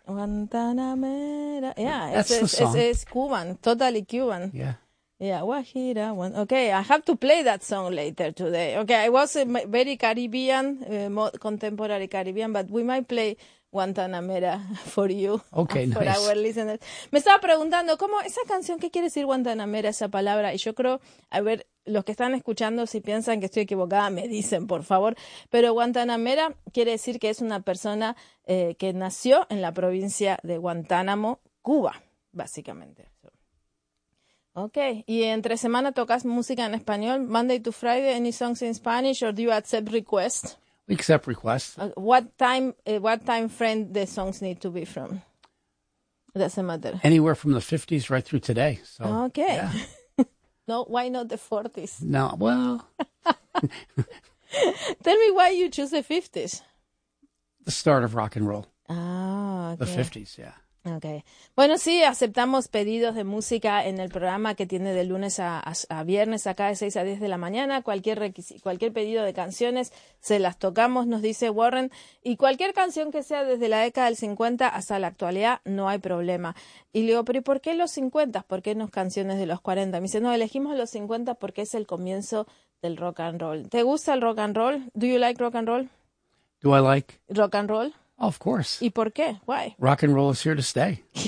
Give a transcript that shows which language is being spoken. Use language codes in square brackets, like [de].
[en] Guantanamera. Yeah. It's Cuban, totally Cuban. Yeah. Yeah, Guajira. Okay, I have to play that song later today. Okay, I was very Caribbean, contemporary Caribbean, but we might play Guantanamera for you. Okay, for nice. For our listeners. [es] Me estaba preguntando, ¿cómo esa canción, qué quiere decir Guantanamera, esa palabra? Y yo creo, a ver, los que están escuchando, si piensan que estoy equivocada, me dicen, por favor. Pero Guantanamera quiere decir que es una persona que nació en la provincia de Guantánamo, Cuba, básicamente. [en] Okay, [es] y entre semana tocas música en español, [en] Monday to Friday, any songs in Spanish, or do you accept requests? We accept requests. What time frame the songs need to be from? It doesn't matter. Anywhere from the 50s right through today. So, okay. Yeah. No, why not the 40s? No, well. Tell me why you choose the 50s. The start of rock and roll. Okay. The 50s, yeah. Okay. [es] Bueno, sí, aceptamos pedidos de música en el programa que tiene de lunes a viernes, acá de 6 a 10 de la mañana. Cualquier pedido de canciones, se las tocamos, nos dice Warren. Y cualquier canción que sea desde la década del 50 hasta la actualidad, no hay problema. Y le digo, pero ¿y por qué los 50? ¿Por qué no canciones de los 40? Me dice, no, elegimos los 50 porque es el comienzo del rock and roll. ¿Te gusta el rock and roll? [en] Do you like rock and roll? Do I like? Rock and roll. Of course. [es] ¿Y por qué? [en] Why? Rock and roll is here to stay.